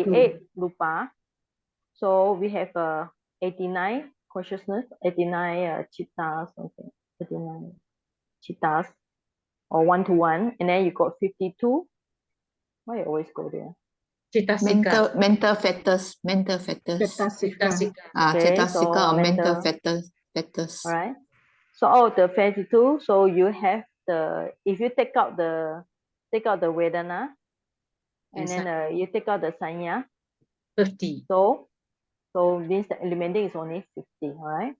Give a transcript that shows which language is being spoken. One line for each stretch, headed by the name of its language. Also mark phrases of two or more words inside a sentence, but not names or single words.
English: The 28 rupa, So we have 89 consciousness, 89 chittas, something, 89 chittas, or 1-to-1, and then you got 52. Why you always go there? Cetasika. Mental factors. Cetasika. Okay, Cetasika so or mental mental. factors. All right. So out of the 52, so you have if you take out the Vedana, and then you take out the Sanya, 50. so means the eliminating is only 50, all right?